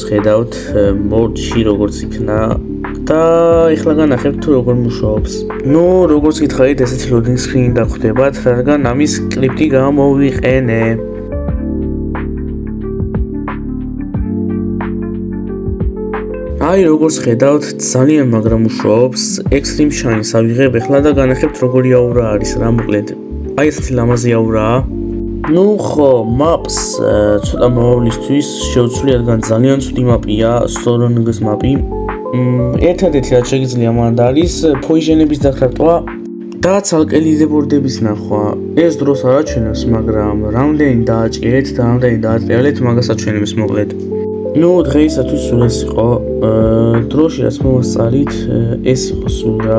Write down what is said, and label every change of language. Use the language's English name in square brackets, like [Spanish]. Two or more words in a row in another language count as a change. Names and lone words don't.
[Georgian] ხედავთ, მოდში როგორც იქნა და ეხლა განახებთ თუ როგორ მუშაობს. ნუ როგორც გითხარით, ესეთი [English] loading screen [Georgian] დახვდებათ, რადგან ამის სკრიპტი გამოვიყენე. აი როგორც ხედავთ, ძალიან მაგრა მუშაობს. Extreme Shine-ს ავიღებ ეხლა და განახებთ როგორი აურა არის, რა მოკლედ. აი ესეთი ლამაზი აურაა. ნუ ხო, maps ცოტა მოვლისთვის შევცვლი, რადგან ძალიან ცუდი მაპია, [English] solo nugget mapი. [Georgian] ერთადერთი რაც შეგიძლია მანდ არის poison-ების დაკრატვა და ცალკე leaderboard-ების ნახვა. ეს დროს არ აჩვენებს, მაგრამ რამდენი დააჭირეთ და რამდენი დაატრიალეთ, მაგას აჩვენებს მოკლედ. ნუ დღეისათვის სულ ეს იყო. დროში რაც მოვასწარით, ეს იყო სულ რა.